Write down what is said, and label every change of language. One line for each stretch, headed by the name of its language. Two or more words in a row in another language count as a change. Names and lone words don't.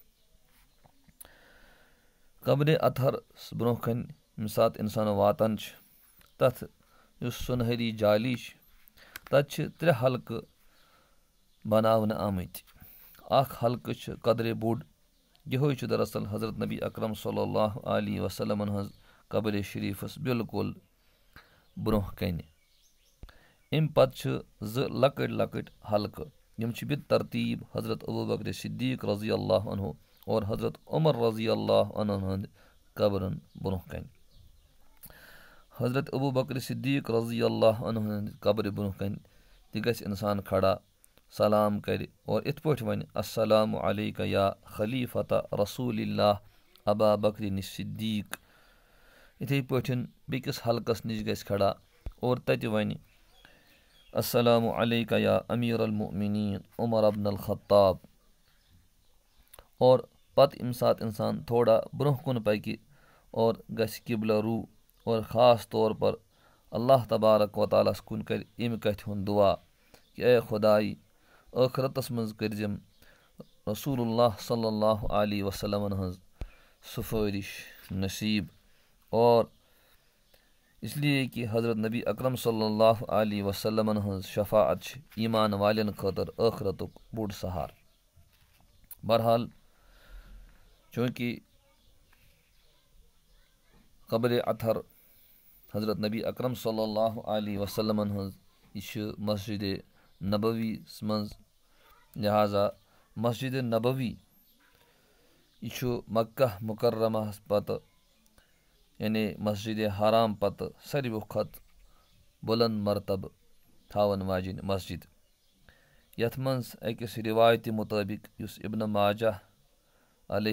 Kashmiri: قبرِ اطہرس برٛونٛہہ کَنہِ ییٚمہِ ساتہٕ اِنسان واتان چھِ تَتھ یُس سُنہری جالی چھِ تَتہِ چھِ 3 حلقہٕ بناونہٕ آمٕتۍ اکھ حلقہٕ چھِ قدرے بوٚڑ یِہوٚے چھُ دراصل حضرت نبی اکرم صلی اللہ علیہ وسلمن ہٕنٛز قبرِ شریٖفَس بالکُل برٛونٛہہ کَنہِ اَمہِ پتہٕ چھِ 2 لۄکٕٹۍ لۄکٕٹۍ حلقہٕ یِم چھِ بِترتیٖب حضرت ابوٗبکر صدیٖق
Arabic: رضی اللہ عنہُ
Kashmiri: اور حضرت عمر
Arabic: رضی اللہ عنہُ
Kashmiri: ہٕنٛدِ قبرن برٛونٛہہ کَنہِ حضرت ابوٗبکر صدیٖق
Arabic: رضی اللہ عنہُ
Kashmiri: ہٕنٛدِ قبرِ برٛونٛہہ کَنہِ تہِ گژھِ اِنسان کھڑا سلام کَرِ اور یِتھ پٲٹھۍ وَنہِ
Arabic: السلامُ علیکَ یا خلیٖفتہ رسوٗلِ اللہ ابا بکرِنِ صدیٖق
Kashmiri: یِتھَے پٲٹھۍ بیٚکِس حلقس نِش گژھِ کھڑا اور تَتہِ وَنہِ
Arabic: السلامُ علیکَ یا امیٖر المؤمنیٖن عمر ابن الخطاب
Kashmiri: اور پتہٕ ییٚمہِ ساتہٕ اِنسان تھوڑا برٛونٛہہ کُن پَکہِ اور گژھِ قبلہ روٗ اور
Urdu: خاص طور پر
Kashmiri: اللہ تبارک وتعالیٰ ہَس کُن کَرِ اَمہِ کَتھِ ہُنٛد دُعا کہِ اے خۄداے ٲخرتس منٛز کٔرۍزٮ۪م رسوٗل اللہ صلی اللہ علیہ وسلمن ہٕنٛز سُفٲرِش نصیٖب اور اِسلیے کہِ حضرت نبی اکرم صلی اللہ علیہ وسلمن ہٕنٛز شفاعت چھِ ایٖمان والٮ۪ن خٲطرٕ ٲخرتُک بوٚڑ سہارٕ بہرحال چوٗنٛکہِ قبرِ اطہر حضرت نبی اکرم صلی اللہ علیہ وسلمن ہٕنٛز یہِ چھِ مسجِدِ نبویَس منٛز لہٰذا مسجِدِ نبوی یہِ چھُ مکہ مُکرماہَس پتہٕ یعنی مسجِدِ حرام پتہٕ ساروِیو کھۄتہٕ بُلنٛد مرتبہٕ تھاوَن واجیٚنۍ مسجِد یَتھ منٛز أکِس رِوایتہِ مُطٲبِق یُس ابنِ ماجہ علیہ